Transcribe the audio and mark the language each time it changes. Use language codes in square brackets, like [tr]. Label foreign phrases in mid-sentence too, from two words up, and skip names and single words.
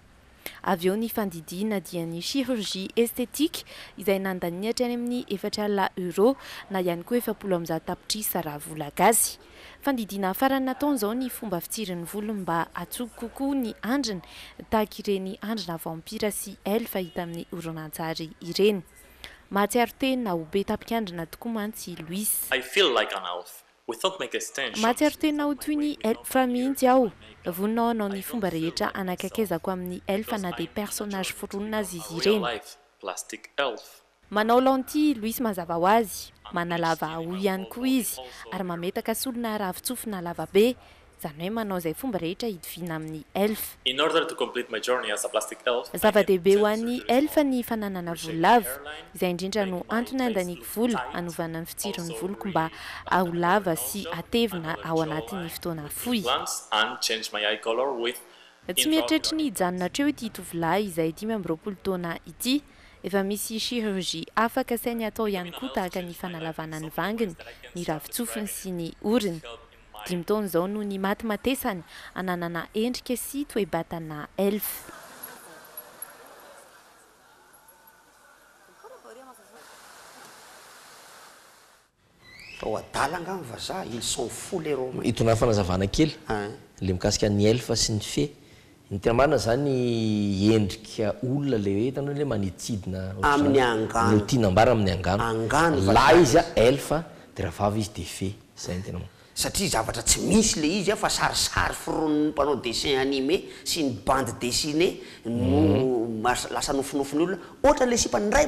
[mg] Avy eo ny fandidiana dia ny [fr] chirurgie esthétique [mg] izay nandany hatrany amin'ny 4,000 euro na ihany koa 700 tapitrisa raha vola gasy. Fandidiana farany nataony zao ny fomba fitsirin'ny volo mba atsoky kokoa ny andriny tahaka ireny andrina vampira sy elfa hita amin'ny horonan-tsary ireny. Mahatsiaro teny na ho be tapikandrina tokoa mantsy Louis. [en] I feel like an elf without make extensions. [mg] Mahatsiaro teny na ho toy ny elfa mihitsy aho. Voninao anao ny fomba rehetra anakakezako amin'ny elfa na dia personnage foronina azy izy ireny. [en] Plastic elf. [mg] manao lanti Louis mazava ho azy manalava ho ihany koa izy ary mametaka solona ravitsofina lavabe zany hoe manao izay fomba rehetra hidivina amin'ny elf. [en] In order to complete my journey as a plastic elf, [mg] Zava-dehibe ho an'ny elfa ny fananana volo lava izay indrindra no antony andaniko volo anovana ny fitsiron'ny voloko mba ho lava sy atevina ao anatin'ny fotoana fohy. [en] and change my eye color with [mg] Tsy mieritreritra ny hijanona hatreo ity tovolahy izay 5 taona ity. Efa misy chirurgie afaka sainy atao ihany koa tahaka ny fanalavana ny vanginy, ny ravitsofiny sy ny oriny. 5 taona izao no ny maty matesany ananana endrika sy toe-batana elf. Adalanga ny vazaha [fr] ils sont fous les Romains. [mg] Itona fanazavana kely le mikasika ny elfa sy ny fe. Ny tena marina zany endrika olona le hoe hitanao le manitsidina amin'ny angano. No tianambara amin'ny angano. La izy elfa de raha vava izy de fe. Zay ny tena. Satria zavatra tsy misy le izy fa sarisary firon'ny mpanao [fr] dessin animé [mg] sy ny [fr] bande dessinée [mg] no lasa nofinofiny olona ohatra le sipany ray